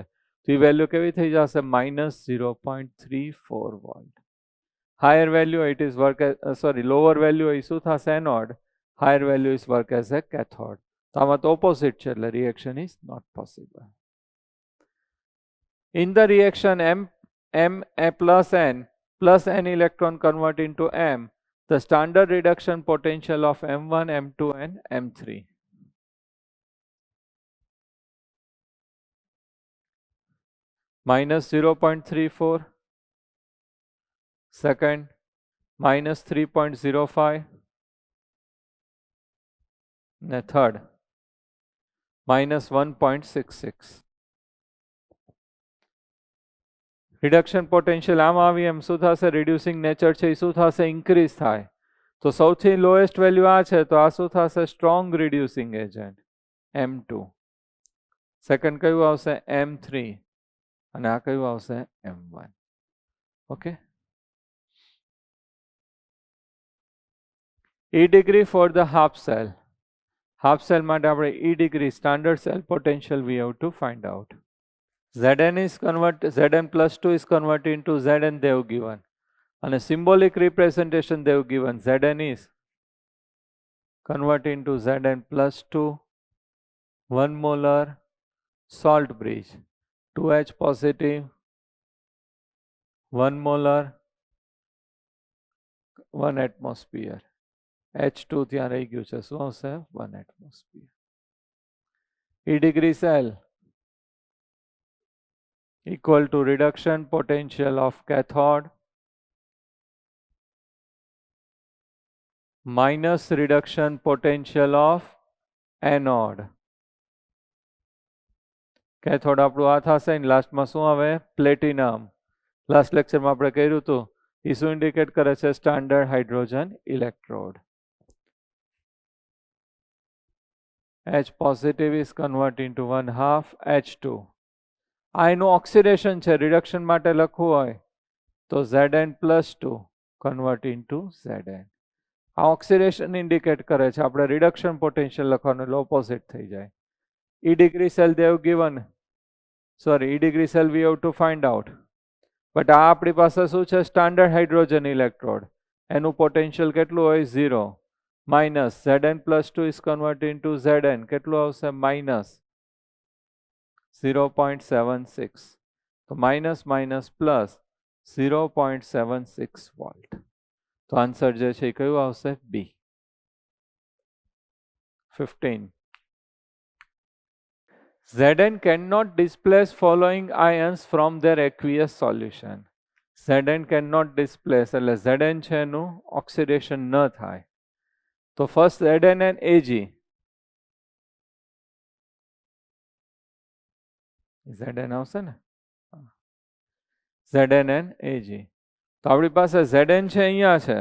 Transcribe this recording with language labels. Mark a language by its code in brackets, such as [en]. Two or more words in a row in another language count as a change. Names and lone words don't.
[gu] તો એ વેલ્યુ કેવી થઈ જશે? -0.34 વોલ્ટ. [en] higher value it is work lower value [gu] એ શું થશે? [en] anode. higher value is work as a cathode. [gu] તો આમાં તો ઓપોઝિટ છે, એટલે [en] reaction is not possible. in the reaction M+N electron convert into M, the standard reduction potential of M1, M2 and M3. -0.34, second -3.05, and third -1.66. reduction potential [gu] આમ આવી એમ શું થશે? [en] reducing nature [gu] છે એ શું થશે? ઇન્ક્રીઝ થાય. તો સૌથી લોએસ્ટ વેલ્યુ આ છે, તો આ શું થશે? [en] strong reducing agent [gu] M2. સેકન્ડ કયું આવશે? M3. અને આ કયું આવશે? M1. ઓકે. [en] E degree for the half cell. half cell [gu] માટે આપણે [en] E degree standard cell potential we have to find out. Zn+2 is converted into Zn they have given. And a symbolic representation they have given. Zn is converted into Zn+2, 1 molar salt bridge, 2H positive 1 molar 1 atmosphere. [gu] H2 ત્યાં રહી ગયું છે, શું આવશે? 1 atmosphere. [en] E degree cell equal to reduction potential of cathode minus reduction potential of anode. [gu] કેથોડ આપણું આ થશે ને લાસ્ટમાં શું આવે? પ્લેટિનમ. [en] last lectureમાં [gu] આપણે કર્યું હતું. એ શું ઇન્ડિકેટ કરે છે? [en] standard hydrogen electrode. H positive is converting to 1/2 H2. [gu] આ એનું ઓક્સિડેશન છે. રિડક્શન માટે લખવું હોય તો [en] Zn+2 convert into Zn. [gu] આ ઓક્સિડેશન ઇન્ડિકેટ કરે છે. આપણે [en] reduction potential [gu] લખવાનું એટલે ઓપોઝિટ થઈ જાય. [en] E degree cell they have given. Sorry, E degree cell we have to find out. [gu] But આ આપણી પાસે શું છે? [en] standard hydrogen electrode. [gu] એનું પોટેન્શિયલ કેટલું હોય? 0. માઇનસ [en] Zn+2 is converted into Zn. [gu] કેટલું આવશે? માઇનસ 0.76. [en] તો minus minus plus 0.76 volt. [gu] તો આન્સર જે છે એ કયું આવશે? બી. 15. [en] Zn cannot displace following ions from their aqueous solution. Zn cannot displace [gu] એટલે Zn છે એનું ઓક્સિડેશન ન થાય. [en] તો first Zn and Ag. Zn [gu] આવશે ને? [en] Zn and Ag. [gu] તો આપણી પાસે Zn છે અહીંયા છે.